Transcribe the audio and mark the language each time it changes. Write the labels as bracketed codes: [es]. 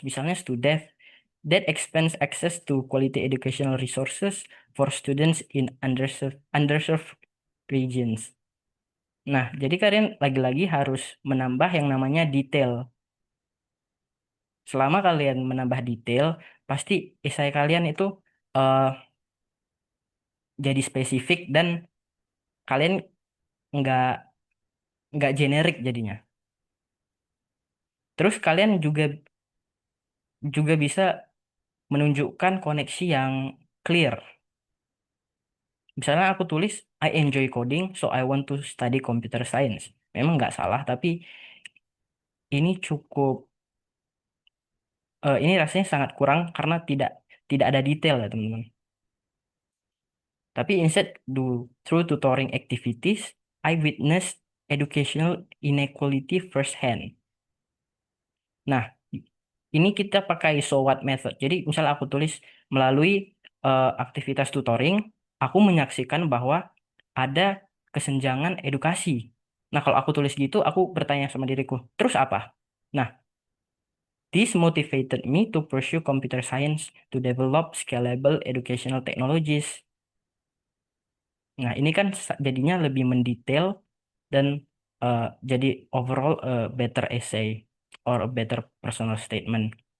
[id] Misalnya [en] Studev, that expands access to quality educational resources for students in underserved regions. [id] Nah, jadi kalian lagi-lagi harus menambah yang namanya detail. Selama kalian menambah detail, pasti esai kalian itu eh, jadi spesifik dan kalian nggak nggak generik jadinya. Terus kalian juga juga bisa menunjukkan koneksi yang clear. Misalnya aku tulis, [en] I enjoy coding, so I want to study computer science. [id] Memang nggak salah, tapi ini cukup, ini rasanya sangat kurang karena tidak tidak ada detail ya teman-teman. Tapi [en] instead through tutoring activities, I witnessed educational inequality firsthand. [id] Nah, ini kita pakai so what method. Jadi misal aku tulis melalui aktivitas tutoring, aku menyaksikan bahwa ada kesenjangan edukasi. Nah, kalau aku tulis gitu, aku bertanya sama diriku, terus apa? [en] Nah, this motivated me to pursue computer science to develop scalable educational technologies. [id] Nah, ini kan jadinya lebih mendetail dan jadi [en] overall a better essay or a better personal statement.